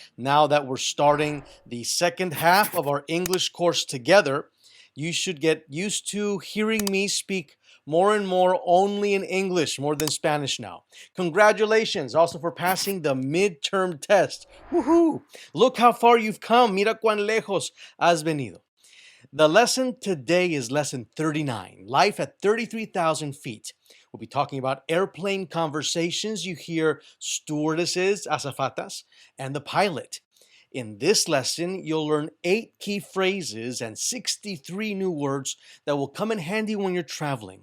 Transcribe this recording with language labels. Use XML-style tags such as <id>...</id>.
<en>Now that we're starting the second half of our English course together, you should get used to hearing me speak more and more only in English, more than Spanish now. Congratulations also for passing the midterm test. Woohoo! Look how far you've come.</en> <es>Mira cuán lejos has venido.</es> <en>The lesson today is lesson 39, life at 33,000 feet. We'll be talking about airplane conversations you hear stewardesses, azafatas, and the pilot. In this lesson, you'll learn 8 key phrases and 63 new words that will come in handy when you're traveling.</en>